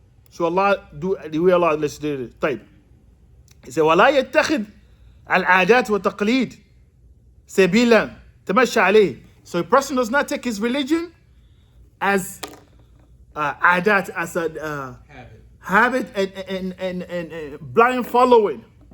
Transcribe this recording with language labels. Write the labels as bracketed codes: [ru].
[en] So Allah do the way Allah legislated it. [ar] طيب. [en] He said, [ar] ولا يتخذ العادات والتقليد سبيلا تمشى عليه. [en] So a person does not take his religion as adat, as a habit and blind following.